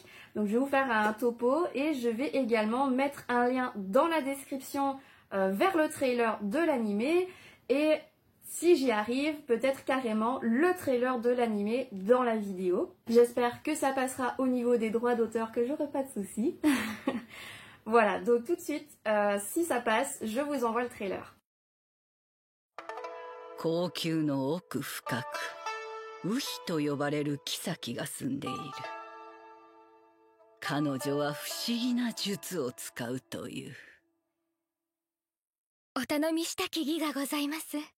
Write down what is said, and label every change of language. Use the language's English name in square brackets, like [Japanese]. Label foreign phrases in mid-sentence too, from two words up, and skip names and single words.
[French] Donc je vais vous faire un topo et je vais également mettre un lien dans la description vers le trailer de l'animé et si j'y arrive, peut-être carrément le trailer de l'animé dans la vidéo. J'espère que ça passera au niveau des droits d'auteur, que j'aurai pas de soucis. Voilà, donc tout de suite, si ça passe, je vous envoie le trailer. [Japanese] 後宮の奥深く、ウヒと呼ばれる妃が住んでいる。彼女は不思議な術を使うという。お頼みしたき儀がございます。